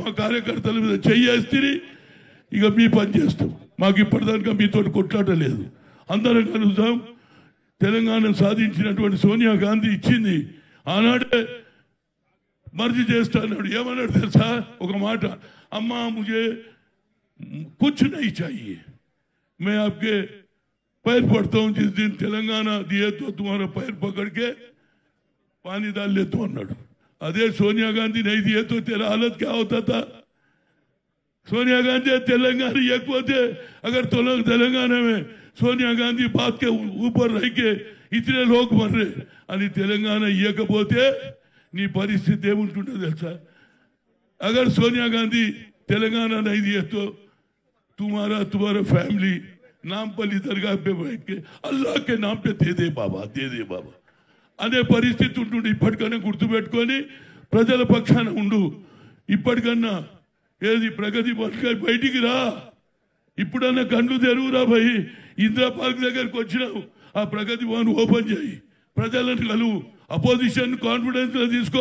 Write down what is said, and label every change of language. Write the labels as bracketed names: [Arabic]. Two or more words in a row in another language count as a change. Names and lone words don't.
[Telugu] మా కార్యకర్తల మీద చెయ్యేస్తే ఇక మీ పని చేస్తాం. మాకు ఇప్పటిదాకా మీతో కొట్లాట లేదు. అందరం కలుద్దాం. తెలంగాణ సాధించినటువంటి సోనియా గాంధీ ఇచ్చింది. ఆనాడే మర్జీ చేస్తా అన్నాడు. ఏమన్నాడు తెలుసా? ఒక మాట, అమ్మా [Hindi] ముझे कुछ नहीं चाहिए, मैं आपके पैर पड़ता हूं, जिस दिन तेलंगाना दिए तो तुम्हारा पैर पकड़ के पानी डाल ले तो अన్నాడు. अदे सोनिया गांधी नहीं दिए तो तेरा हालत क्या होता था? सोनिया गांधी तेलंगाना एक अगर तेलंगाना में सोनिया गांधी बात के ऊपर रह के इतने लोग मर रहे [Telugu] అని తెలంగాణ ఇవ్వకపోతే నీ పరిస్థితి ఏముంటుందో తెలుసా? [Hindi] अगर सोनिया गांधी तेलंगाना नहीं दिए तो तुम्हारा फैमिली नामपल्ली दरगाह पे बैठ के अल्लाह के नाम पे दे दे बाबा [Telugu] అనే పరిస్థితి ఉంటుంది. ఇప్పటికన్నా గుర్తుపెట్టుకొని ప్రజల పక్షాన ఉండు. ఇప్పటికన్నా ఏది ప్రగతి బయటికి రా. ఇప్పుడన్నా కళ్ళు తెరువురా భయ్. ఇందిరా పార్క్ దగ్గరకు వచ్చినావు, ఆ ప్రగతి భవన్ ఓపెన్ చేయి, ప్రజలను కలువు, అపోజిషన్ కాన్ఫిడెన్స్ లో తీసుకో.